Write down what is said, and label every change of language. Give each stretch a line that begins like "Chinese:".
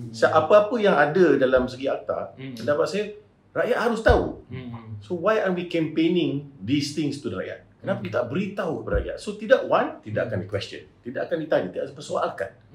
Malay: Apa-apa yang ada dalam segi akta, pendapat saya, rakyat harus tahu.
English: So why are we campaigning these things to the rakyat?
Malay: Kenapa kita tak beritahu kepada rakyat? So tidak akan di-question, tidak akan ditanya, tidak akan dipersoalkan.